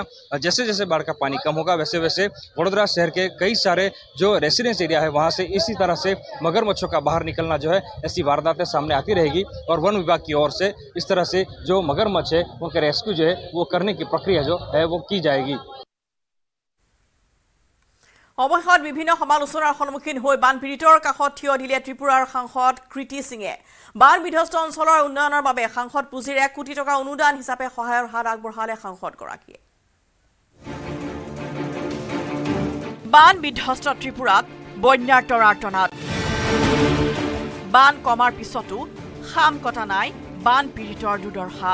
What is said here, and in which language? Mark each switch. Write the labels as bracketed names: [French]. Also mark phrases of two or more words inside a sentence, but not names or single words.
[Hindi] जैसे जैसे बाढ़ का पानी कम होगा वैसे वैसे वडोदरा शहर के कई सारे जो [English] residence area [Hindi] है वहाँ से इसी तरह से मगरमच्छों का बाहर निकलना जो है ऐसी वारदातें सामने आती रहेगी और वन विभाग की ओर से इस तरह से जो मगरमच्छ है उनके रेस्क्यू जो है वो करने की प्रक्रिया जो है वो की जाएगी। [Assamese] অৱশেষত বিভিন্ন সমালোচনাৰ সন্মুখীন হৈ বানপীড়িতৰ কাষত থিয় দিলে ত্ৰিপুৰাৰ সাংসদ কৃতি সিঙে। বান বিধ্বস্ত অঞ্চলৰ উন্নয়নৰ বাবে সাংসদ পুঁজিৰ 1 কোটি টকা অনুদান হিচাপে সহায়ৰ হাত আগবঢ়ালে সাংসদগৰাকীয়ে। বান বিধ্বস্ত ত্ৰিপুৰাত বন্যাৰ তৰাতনাত বান কমাৰ পিছতো খাম কটা নাই বান পীড়িতৰ দুৰ্দশা।